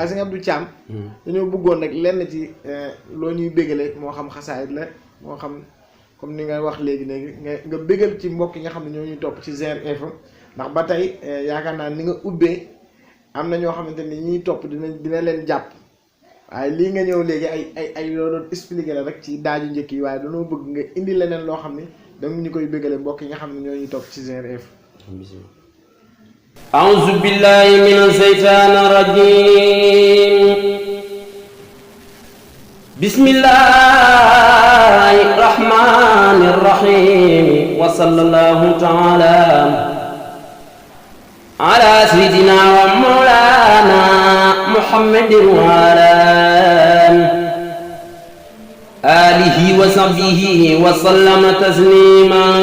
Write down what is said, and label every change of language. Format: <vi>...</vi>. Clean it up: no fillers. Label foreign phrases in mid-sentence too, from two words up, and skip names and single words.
<wo>sëñ Abdou Thiam dañoo bëggoon nag lenn ci loo ñuy bégale moo xam xasaayit la moo xam comme ni nga wax léegi nga bégal ci mbokk yi nga xam ne ñoo ñuy topp ci GR Info ndax ba tey yaakaar naa ni nga ubbee am na ñoo xamante ni ñuy topp dina leen jàpp waaye lii nga ñëw léegi ay loo doon expliqué la rek ci daaju njëkk yi waaye dañoo bëgg nga indi leneen loo xam ni danga ñu koy bégale mbokk yi nga xam ne ñoo ñuy topp ci GR Info</wo> <ar>أعوذ بالله من الشيطان الرجيم بسم الله الرحمن الرحيم وصلى الله تعالى على سيدنا ومولانا محمد وعلى آله وصحبه وسلم تسليما</ar>